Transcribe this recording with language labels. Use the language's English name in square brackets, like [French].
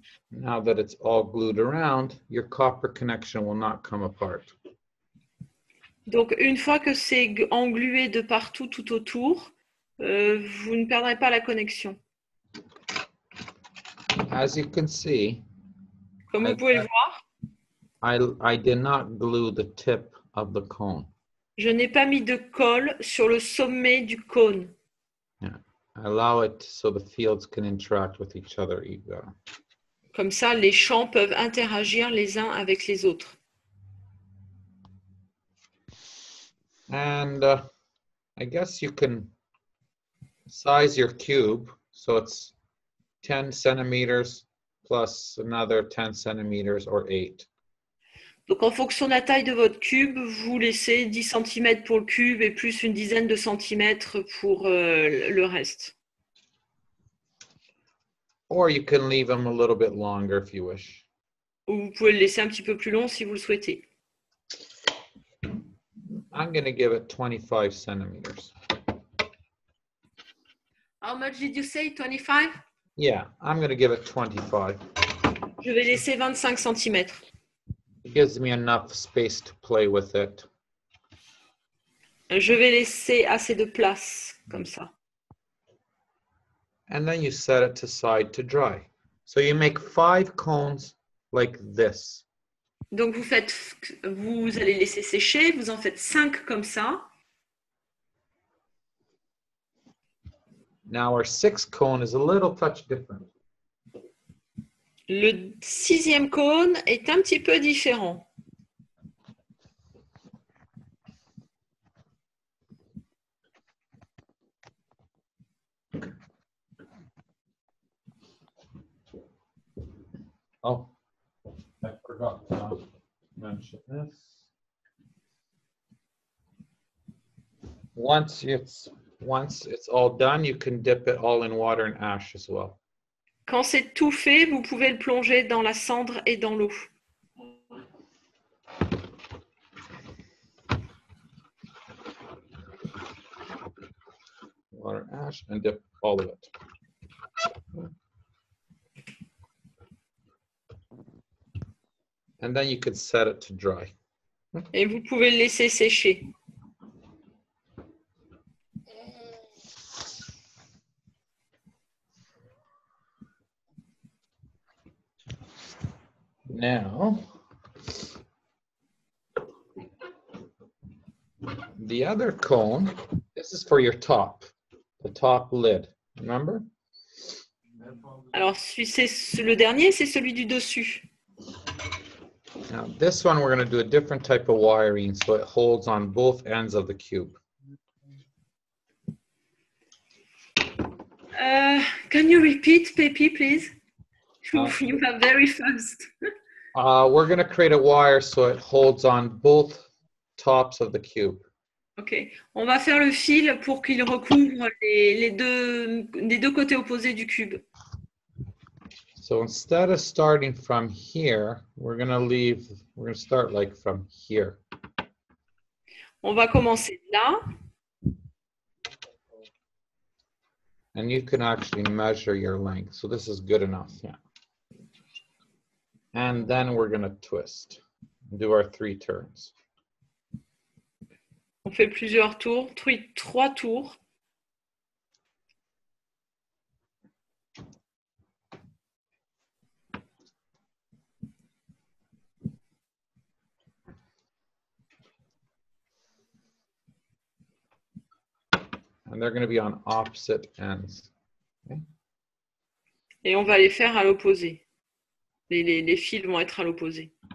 [English] Now that it's all glued around, your copper connection will not come apart. [French] Donc, une fois que c'est englué de partout, tout autour, vous ne perdrez pas la connexion. [English] As you can see, [French] Comme vous pouvez le voir, [English] I did not glue the tip of the cone. [French] je n'ai pas mis de colle sur le sommet du cône. [English] Yeah. I allow it so the fields can interact with each other. [French] Comme ça, les champs peuvent interagir les uns avec les autres. [English] And I guess you can size your cube so it's 10 centimeters plus another 10 centimeters or 8. [French] Donc, en fonction de la taille de votre cube, vous laissez 10 cm pour le cube et plus une dizaine de centimètres pour le reste. [English] Or you can leave them a little bit longer if you wish. [French] Ou vous pouvez le laisser un petit peu plus long si vous le souhaitez. [English] I'm going to give it 25 centimeters. How much did you say? 25? Yeah, I'm going to give it 25. [French] Je vais laisser 25 cm. [English] It gives me enough space to play with it. [French] Je vais laisser assez de place, comme ça. [English] And then you set it aside to dry. So you make 5 cones like this. [French] Donc, vous allez laisser sécher, vous en faites 5 comme ça. [English] Now our 6th cone is a little touch different. [French] Le 6e cône est un petit peu différent. [English] Oh, I forgot to mention this. Once it's all done, you can dip it all in water and ash as well. [French] Quand c'est tout fait, vous pouvez le plonger dans la cendre et dans l'eau. [English] Water, ash, and dip all of it. And then you could set it to dry. [French] Et vous pouvez le laisser sécher. [English] Now, the other cone, this is for your top, the top lid, remember? [French] Alors, le dernier, c'est celui du dessus. [English] Now, this one, we're going to do a different type of wiring so it holds on both ends of the cube. Can you repeat, Pepe, please? You are very fast. We're going to create a wire so it holds on both tops of the cube. Ok. [French] On va faire le fil pour qu'il recouvre les deux côtés opposés du cube. [English] So instead of starting from here, we're going to start like from here. [French] On va commencer là. [English] And you can actually measure your length. So this is good enough, yeah. And then we're going to twist, do our 3 turns. [French] On fait plusieurs tours, 3 tours. [English] And they're going to be on opposite ends. Okay. [French] Et on va les faire à l'opposé. Les fils vont être à l'opposé.